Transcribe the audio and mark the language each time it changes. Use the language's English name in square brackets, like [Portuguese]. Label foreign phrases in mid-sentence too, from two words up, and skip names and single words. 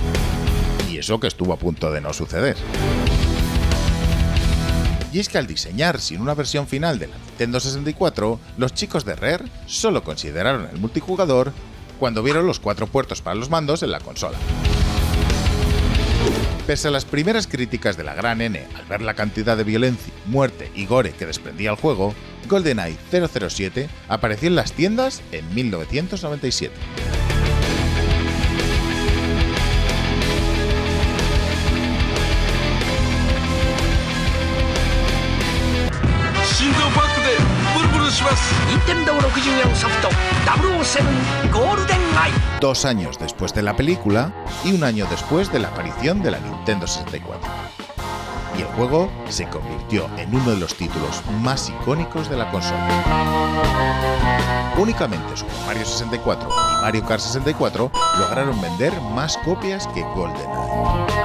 [Spanish] Y eso que estuvo a punto de no suceder. Y es que al diseñar sin una versión final de la Nintendo 64, los chicos de Rare solo consideraron el multijugador cuando vieron los 4 puertos para los mandos en la consola. Pese a las primeras críticas de la gran N al ver la cantidad de violencia, muerte y gore que desprendía el juego, GoldenEye 007 apareció en las tiendas en 1997. [Japanese] Nintendo 64ソフト007ゴールデンアイ [Spanish] 2 años después de la película y 1 año después de la aparición de la Nintendo 64. Y el juego se convirtió en uno de los títulos más icónicos de la consola. Únicamente Super Mario 64 y Mario Kart 64 lograron vender más copias que GoldenEye.